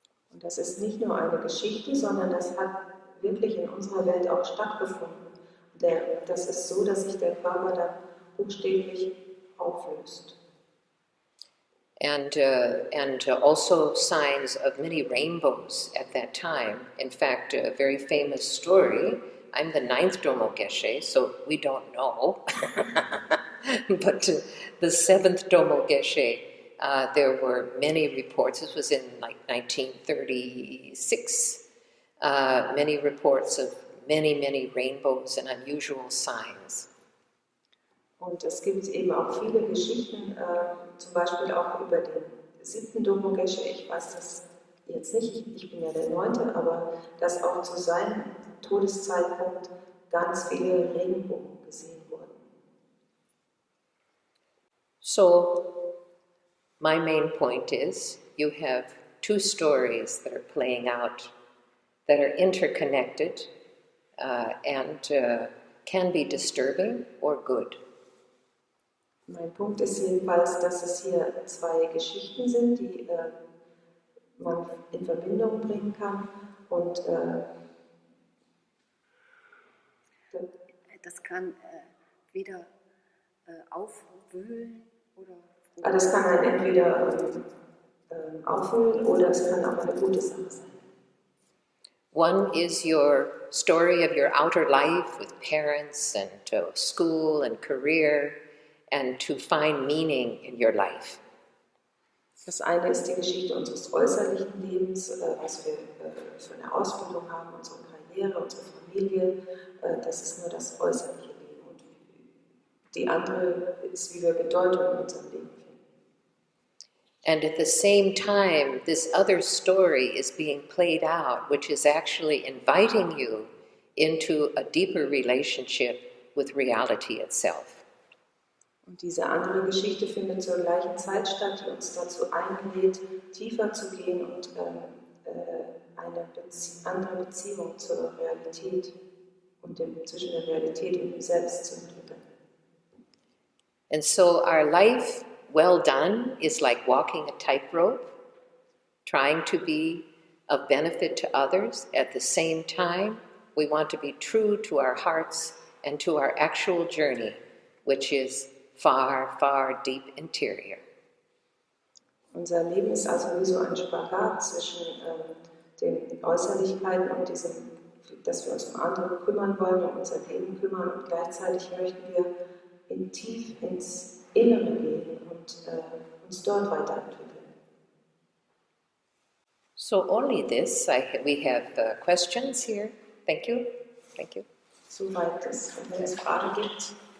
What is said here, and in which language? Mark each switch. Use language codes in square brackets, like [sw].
[de] Und das ist nicht nur eine Geschichte, sondern das hat wirklich in unserer Welt auch stattgefunden. Das ist so, dass sich der Körper dann buchstäblich auflöst. [en] And also signs of many rainbows at that time. In fact, a very famous story. I'm the 9th Domo Geshe, so we don't know. But the 7th Domo Geshe, there were many reports. This was in like 1936. Many reports of many rainbows and unusual signs. [de] Und es gibt eben auch viele Geschichten, zum Beispiel auch über den 7. Domo Geshe. Ich weiß das jetzt nicht, ich bin ja der 9., aber dass auch zu seinem Todeszeitpunkt ganz viele Regenbogen gesehen wurden. [en] So, my main point is, you have two stories that are playing out that are interconnected and can be disturbing or good. [de] Mein Punkt ist jedenfalls, dass es hier zwei Geschichten sind, die man in Verbindung bringen kann und das kann weder aufwühlen oder... Das kann einen entweder aufwühlen oder es kann auch eine gute Sache sein. [en] One is your story of your outer life with parents and school and career, and to find meaning in your life. [de] Das eine ist die Geschichte unseres äußerlichen Lebens, was wir für eine Ausbildung haben, unsere Karriere, unsere Familie. Das ist nur das äußerliche Leben. Und die andere ist, wie wir Bedeutung in unserem Leben finden. [en] And at the same time, this other story is being played out, which is actually inviting you into a deeper relationship with reality itself. [de] Und diese andere Geschichte findet zur gleichen Zeit statt, die uns dazu einlädt, tiefer zu gehen und eine andere Beziehung zur Realität und zwischen der Realität und dem Selbst zu entwickeln. [en] And so our life well done is like walking a tightrope, trying to be of benefit to others. At the same time, we want to be true to our hearts and to our actual journey, which is far deep interior. [de] Unser Leben ist also wie so ein Spagat zwischen den Äußerlichkeiten und diesem, dass wir uns um andere kümmern wollen, um unser Leben kümmern und gleichzeitig möchten wir tief ins Innere gehen und uns dort weiterentwickeln. [en] So only this, we have questions here. Thank you. [de] Soweit es, wenn es Fragen gibt.